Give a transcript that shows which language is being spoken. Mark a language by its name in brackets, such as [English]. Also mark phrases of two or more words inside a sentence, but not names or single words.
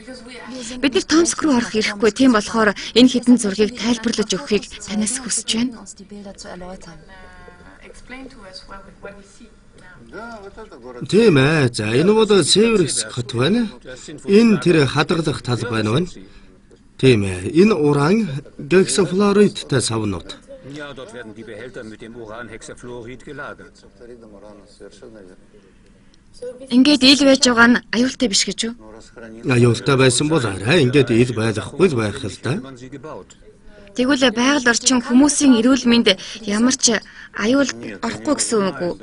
[Mongolian] Бид нар Томск руу орох ирэхгүй, тийм болохоор энэ хэдэн зургийг тайлбарлаж өгөхийг танаас хүсэж байна. Тийм ээ. За энэ бол Северекс хот байна. Энэ тэр хадгалах тал байна. Тийм ээ. Энэ уран гексафлоридтай савнууд. [German] Ja, dort werden die Behälter mit dem Uranhexafluorid gelagert. [Mongolian] Ингээд ил байж байгаа нь аюултай биш гэж үү? Аюултай байсан бол арай ингээд ил байхгүй л байх л да. Тэгвэл байгаль орчин хүмүүсийн эрүүл мэнд ямар ч аюул орохгүй гэсэн үг үү?